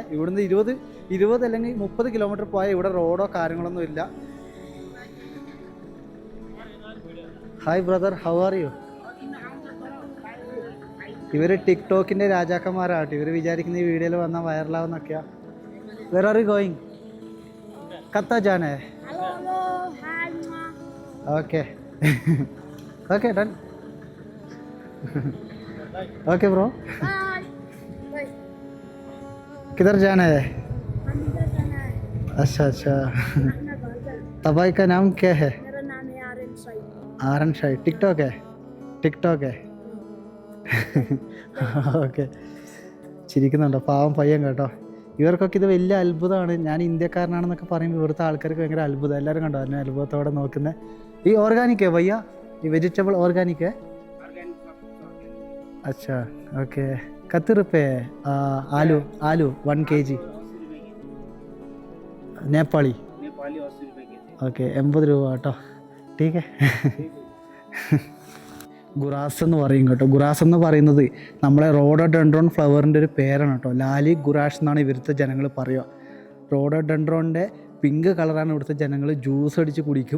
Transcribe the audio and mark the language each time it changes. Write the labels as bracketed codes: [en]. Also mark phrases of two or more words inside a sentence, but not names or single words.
[ml] ഇവിടുന്ന് 20 അല്ലെങ്കിൽ 30 കിലോമീറ്റർ പോയാൽ ഇവിടെ റോഡോ കാര്യങ്ങളൊന്നും ഇല്ല. [en] hi brother, how are you? [ml] ഇവർ ടിക്ടോക്കിൻ്റെ രാജാക്കന്മാരാട്ടോ. ഇവർ വിചാരിക്കുന്ന ഈ വീഡിയോയിൽ വന്നാൽ വൈറലാവുന്നൊക്കെയാ. [en] where are you going? [ne] कता जाने? [en] okay okay done. okay bro, [hi] किधर जाना है? अच्छा अच्छा, तबाई का नाम क्या है? मेरा नाम है आर्यन साई। आरन शाही. टिकटॉक है? टिकटॉक है. [ml] ഓക്കെ. ചിരിക്കുന്നുണ്ടോ, പാവം പയ്യൻ കേട്ടോ. ഇവർക്കൊക്കെ ഇത് വലിയ അത്ഭുതമാണ്. ഞാൻ ഇന്ത്യക്കാരനാണെന്നൊക്കെ പറയുമ്പോൾ ഇവിടുത്തെ ആൾക്കാർക്ക് ഭയങ്കര അത്ഭുതം. എല്ലാവരും കണ്ടോ എന്നെ അത്ഭുതത്തോടെ നോക്കുന്നത്. [hi] ഈ ഓർഗാനിക് है भैया? ये वेजिटेबल ऑर्गेनिक है? अच्छा ओके. कितने रुपये आलू? आलू 1 kg नेपाली? 80 रुपये kg. [ml] ഓക്കെ, 80 രൂപ കേട്ടോ. ടീക്കെ. ഗുറാസ് എന്ന് പറയും കേട്ടോ. ഗുറാസ് എന്ന് പറയുന്നത് നമ്മളെ റോഡോഡെൻഡ്രോൺ ഫ്ലവറിൻ്റെ ഒരു പേരാണ് കേട്ടോ. ലാലി ഗുറാഷ് എന്നാണ് ഇവിടുത്തെ ജനങ്ങൾ പറയുക. റോഡോഡെൻഡ്രോണിൻ്റെ പിങ്ക് കളറാണ് ഇവിടുത്തെ ജനങ്ങൾ ജ്യൂസ് അടിച്ച് കുടിക്കും.